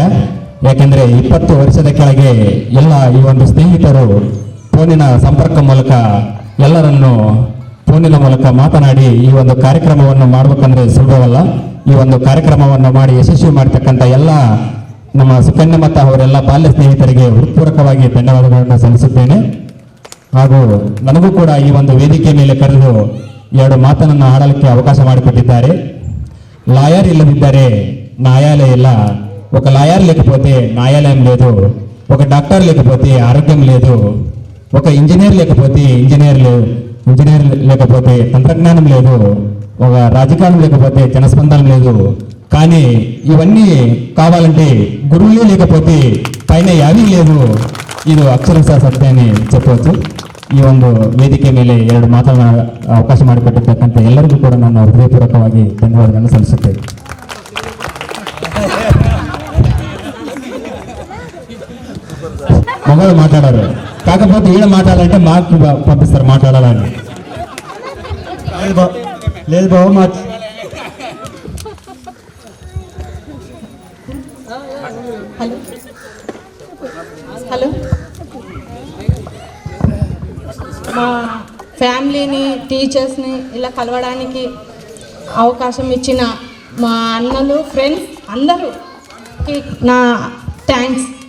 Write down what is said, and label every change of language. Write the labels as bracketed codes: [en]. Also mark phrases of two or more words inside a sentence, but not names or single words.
[kn] ಯಾಕೆಂದರೆ 20 ವರ್ಷದ ಕೆಳಗೆ ಎಲ್ಲ ಈ ಒಂದು ಸ್ನೇಹಿತರು ಫೋನಿನ ಸಂಪರ್ಕ ಮೂಲಕ ಎಲ್ಲರನ್ನು ಫೋನಿನ ಮೂಲಕ ಮಾತನಾಡಿ ಈ ಒಂದು ಕಾರ್ಯಕ್ರಮವನ್ನು ಮಾಡಬೇಕಂದ್ರೆ ಸುಲಭವಲ್ಲ. ಈ ಒಂದು ಕಾರ್ಯಕ್ರಮವನ್ನು ಮಾಡಿ ಯಶಸ್ವಿ ಮಾಡತಕ್ಕಂಥ ಎಲ್ಲ ನಮ್ಮ ಸುಕನ್ಯಾ ಮತ್ತು ಅವರೆಲ್ಲ ಬಾಲ್ಯ ಸ್ನೇಹಿತರಿಗೆ ಹೃತ್ಪೂರ್ವಕವಾಗಿ ಧನ್ಯವಾದಗಳನ್ನು ಸಲ್ಲಿಸುತ್ತೇನೆ. ಹಾಗೂ ನನಗೂ ಕೂಡ ಈ ಒಂದು ವೇದಿಕೆ ಮೇಲೆ ಕರೆದು 2 ಮಾತನ್ನು ಆಡಲಿಕ್ಕೆ ಅವಕಾಶ ಮಾಡಿಕೊಟ್ಟಿದ್ದಾರೆ. ಲಾಯರ್ ಇಲ್ಲದಿದ್ದರೆ ನ್ಯಾಯಾಲಯ ಇಲ್ಲ, [te] ఒక లాయర్ లేకపోతే న్యాయాలయం లేదు, ఒక డాక్టర్ లేకపోతే ఆరోగ్యం లేదు, ఒక ఇంజనీర్ లేకపోతే ఇంజనీర్ లేకపోతే తంత్రజ్ఞానం లేదు, ఒక రాజకీయం లేకపోతే జనస్పందన లేదు. కానీ ఇవన్నీ కావాలంటే గురువులే లేకపోతే పైన యావీ లేదు. [kn] ಇದು ಅಕ್ಷರಶಃ ಸತ್ಯ [te] అని చెప్పవచ్చు. [kn] ಈ ಒಂದು ವೇದಿಕೆ ಮೇಲೆ 2 ಮಾತನಾಡ ಅವಕಾಶ ಮಾಡಿಕೊಟ್ಟಿರ್ತಕ್ಕಂಥ ಎಲ್ಲರಿಗೂ ಕೂಡ ನಾನು ಹೃದಯಪೂರ್ವಕವಾಗಿ ಧನ್ಯವಾದಗಳನ್ನು ಸಲ್ಲಿಸುತ್ತೇನೆ. [te] మగవాళ్ళు మాట్లాడారు, కాకపోతే ఈడ మాట్లాడాలంటే మాకు పంపిస్తారు మాట్లాడాలని. లేదు బాబు మా హలో, మా ఫ్యామిలీని టీచర్స్ని ఇలా కలవడానికి అవకాశం ఇచ్చిన మా అన్నలు ఫ్రెండ్స్ అందరూకి నా థ్యాంక్స్